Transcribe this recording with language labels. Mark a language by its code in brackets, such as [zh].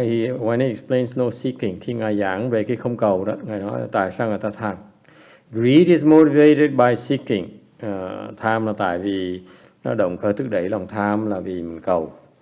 [en] When he explains no seeking, [vi] khi Ngài giảng về cái không cầu đó, Ngài nói tại sao người ta tham. [en] Greed is motivated by seeking. [vi] Tham là tại vì nó động khởi thúc đẩy lòng tham là vì mình cầu.